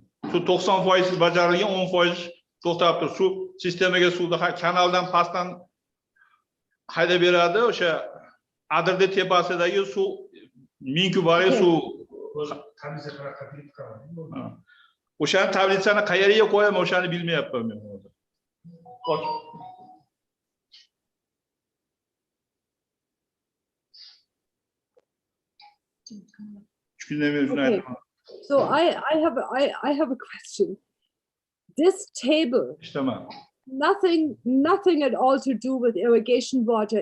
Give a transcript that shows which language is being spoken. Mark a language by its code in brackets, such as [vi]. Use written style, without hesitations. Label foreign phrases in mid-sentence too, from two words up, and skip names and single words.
[uz] Shu 90% bajarilgan, 10% to'xtab turib, shu sistemaga suvni kanaldan pastdan haydab beradi. O'sha Adirda tepasidagi suv 1000 kubalik suv. O'sha tablitsani qayerga qo'yaman, o'shani bilmayapman men hozir. [en] Okay. So I have a question. This table, nothing at all to do with irrigation water.